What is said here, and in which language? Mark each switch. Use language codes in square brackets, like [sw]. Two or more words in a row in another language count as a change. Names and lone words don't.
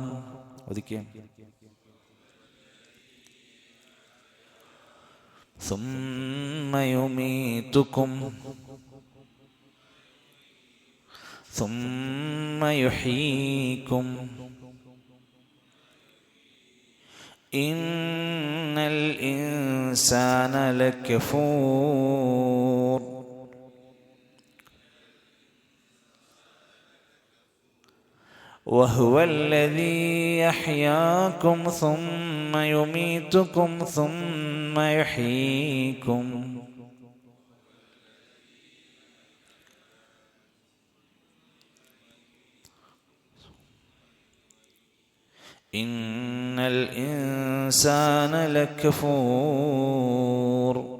[ar] أحياكم ثم يميتكم ثم يحييكم إن الإنسان لكفور. وهو الذي يحياكم ثم يميتكم ثم يحييكم إن الإنسان لكفور.